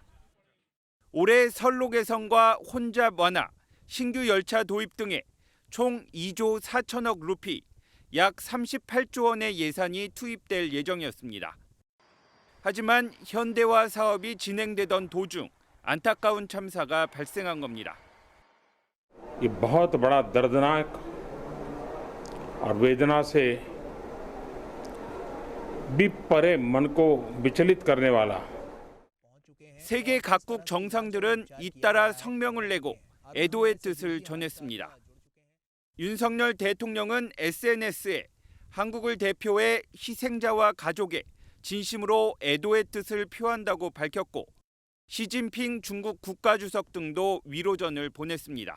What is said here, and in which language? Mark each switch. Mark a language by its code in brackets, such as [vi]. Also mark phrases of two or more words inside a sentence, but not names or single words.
[ko] 올해 선로 개선과 혼잡 완화, 신규 열차 도입 등에 총 2조 4천억 루피, 약 38조 원의 예산이 투입될 예정이었습니다. 하지만 현대화 사업이 진행되던 도중 안타까운 참사가 발생한 겁니다. [hi] ये बहुत बड़ा दर्दनाक और वेदना से भी परे मन को विचलित करने वाला. [ko] 세계 각국 정상들은 잇따라 성명을 내고 애도의 뜻을 전했습니다. 윤석열 대통령은 SNS에 한국을 대표해 희생자와 가족에 진심으로 애도의 뜻을 표한다고 밝혔고 시진핑 중국 국가주석 등도 위로전을 보냈습니다.